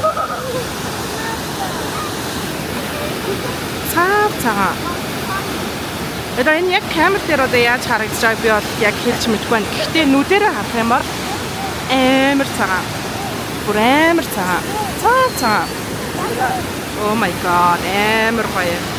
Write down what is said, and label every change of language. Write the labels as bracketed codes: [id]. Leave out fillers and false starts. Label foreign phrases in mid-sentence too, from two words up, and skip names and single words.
[mn] Цаа. Одоо энэ яг камер дээр одоо яаж харагдаж байгааг би бол яг хэлж мэдэхгүй байна. Гэхдээ нүдэрээ харах юм бол амар цагаан. Бүр амар цагаан. Цаа. [en] Oh my god, [mn] амар гоё.